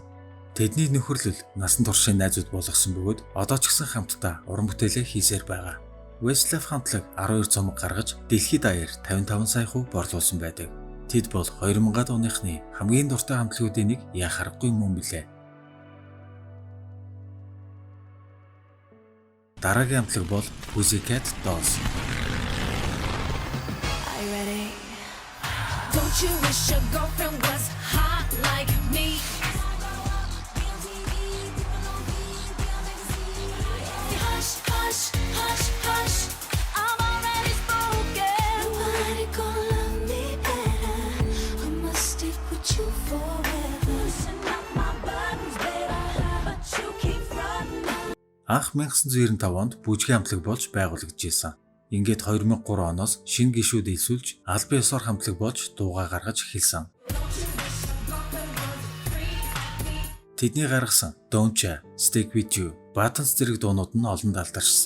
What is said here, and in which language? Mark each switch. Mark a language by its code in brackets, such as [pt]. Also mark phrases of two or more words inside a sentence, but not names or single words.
[mn] Тэдний нөхөрлөл насан туршийн найзууд болгосон бөгөөд одоо ч гэсэн хамтдаа уран бүтээлээ хийсээр байгаа. Westlife хамтлаг 12 цомог гаргаж дэлхийд даяар 55 сая хувь борлуулсан байдаг. Тэд бол 2000-ад оныхны хамгийн дуртай хамтлагуудын нэг яах аргагүй юм билээ. Дараагийн хамтлаг бол Pussycat Dolls. [en] Are you ready? Don't you wish your girlfriend was hot like me? Hush, hush, hush, hush. I'm already spoken. Nobody gonna love me better. I must stick with you forever. Loosen up my buttons, baby, but you keep running. [mn] Анх 1995 онд бүжгийн хамтлаг болж байгуулагдажсэн. Ингээд 2003 оноос шинэ гишүүд элсүүлж аль биесээр хамтлаг болж дуугаа гаргаж эхэлсэн. Тэдний гаргасан Don't Ya, Stick With You, Buttons зэрэг дуунууд нь олонд алдаршсан.